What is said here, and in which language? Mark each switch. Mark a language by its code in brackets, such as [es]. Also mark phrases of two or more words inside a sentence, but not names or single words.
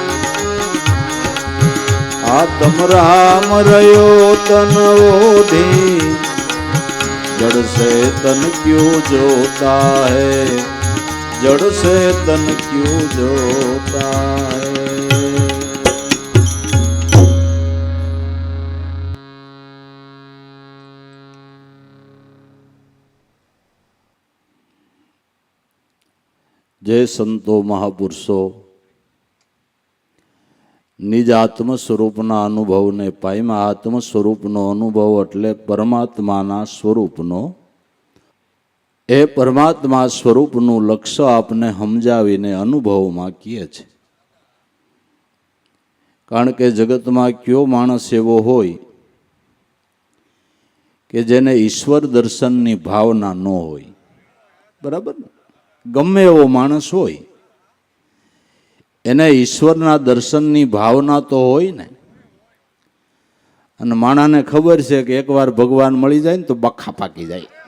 [hi] आत्म राम रयो तन ओढ़ी जड़ से तन क्यों जोता है जड़ से तन क्यों जोता है [gu] જય સંતો મહાપુરુષો નિજ આત્મ સ્વરૂપના અનુભવને પાયમા આત્મ સ્વરૂપનો અનુભવ એટલે પરમાત્માના સ્વરૂપનો એ પરમાત્મા સ્વરૂપનું લક્ષ્ય આપને સમજાવીને અનુભવમાં કીએ છે કારણ કે જગતમાં કયો માણસ એવો હોય કે જેને ઈશ્વર દર્શનની ભાવના ન હોય બરાબર ગમે એવો માણસ હોય એને ઈશ્વરના દર્શનની ભાવના તો હોય ને અને માણાને ખબર છે કે એકવાર ભગવાન મળી જાય ને તો બખા પાકી જાય